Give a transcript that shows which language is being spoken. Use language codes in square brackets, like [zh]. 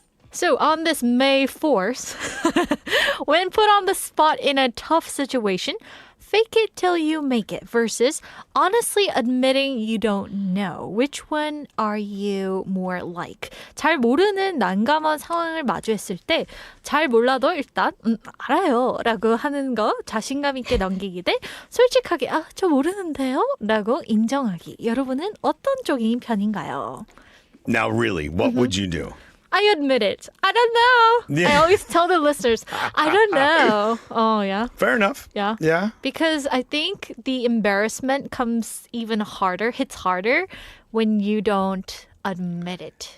[en] So on this May 4th, when put on the spot in a tough situation, fake it till you make it versus honestly admitting you don't know. Which one are you more like? [ko] 잘 모르는 난감한 상황을 마주했을 때 잘 몰라도 일단 알아요 라고 하는 거 자신감 있게 넘기기 대 솔직하게 저 모르는데요 라고 인정하기. 여러분은 어떤 쪽인 편인가요? [en] Now, really, what would you do? I admit it. I don't know. Yeah. I always tell the listeners, I don't know. Oh, yeah. Fair enough. Yeah. Yeah. Because I think the embarrassment comes even harder, hits harder when you don't admit it.